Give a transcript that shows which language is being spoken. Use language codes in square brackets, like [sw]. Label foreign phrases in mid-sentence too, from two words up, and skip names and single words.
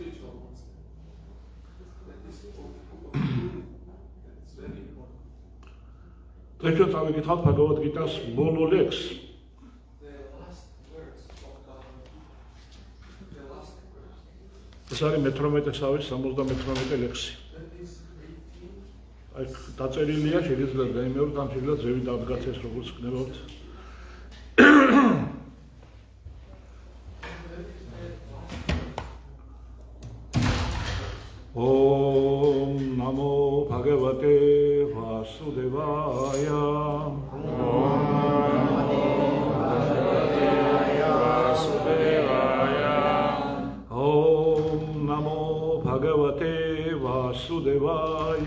[ka] დღეს წავიკითხავთ ბაგავად გიტას ბოლო ლექსს. ეს არის მე-18 78 ლექსი. აი დაწერილია, შეიძლება გაიმეოროთ, ან შეიძლება ზევით დადგაცეს, როგორც გნებავთ. [sa] ॐ नमो भगवते वासुदेवाय ॐ नमो भगवते वासुदेवाय